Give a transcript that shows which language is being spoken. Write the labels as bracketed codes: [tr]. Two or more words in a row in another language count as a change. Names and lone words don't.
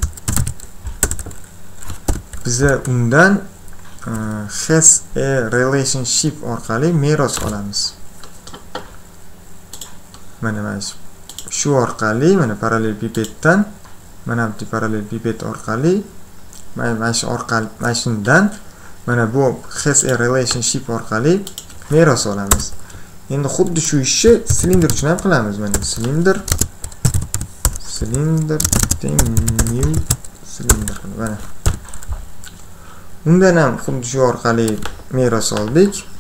[uz] biza undan [en] has a relationship [uz] orqali meros olamiz. Mana shu orqali, mana parallelepipeddan, mana bu parallelepiped orqali, mana shu orqali, mana shundan, mana bu [en] has a relationship [uz] orqali meros olamiz. Endi xuddi shu ishni silindr uchun ham qilamiz. Mana silindr new silindr. Mana undan ham xuddi shu orqali meros oldik.